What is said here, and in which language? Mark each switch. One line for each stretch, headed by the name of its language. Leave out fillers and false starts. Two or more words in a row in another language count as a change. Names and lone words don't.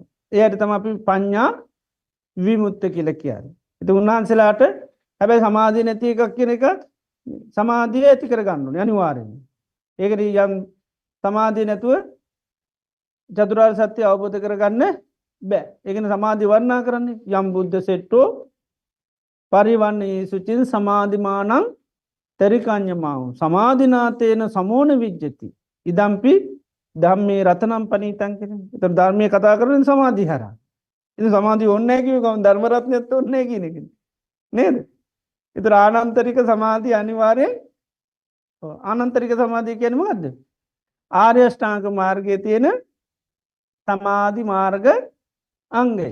Sinhala: එයාට තමයි අපි පඤ්ඤා විමුක්ත කියලා කියන්නේ. ඉතින් උන්වහන්සේලාට හැබැයි සමාධිය නැති එකක් කියන එක සමාධිය ඇති කර ගන්න ඕනේ අනිවාර්යෙන්ම. ඒකට යම් සමාධිය නැතුව චතුරාර්ය සත්‍ය අවබෝධ කරගන්න බෑ. ඒකනේ සමාධිය වර්ණනා කරන්නේ
Pali: යම් බුද්ධ සෙට්ටෝ පරිවන්නේ සුචින් සමාධිමානං තරිකඤ්ඤමාව සමාධිනාතේන සමෝන විජ්ජති ඉදම්පි ධම්මේ රතනම් පනීතං
Sinhala: කියන්නේ. ඒතර ධර්මයේ කතා කරන්නේ සමාධිය හරහා. ඉතින් සමාධිය ඕනේ නැහැ කිව්ව ගමන් ධර්ම රත්නයත් ඕනේ නැහැ කියන එක නේද? ඒතර ආනන්තරික සමාධිය අනිවාර්යෙන් ආනන්තරික සමාධිය කියන්නේ මොකද්ද? ආර්ය අෂ්ටාංග මාර්ගයේ තියෙන සමාධි මාර්ග අංගය.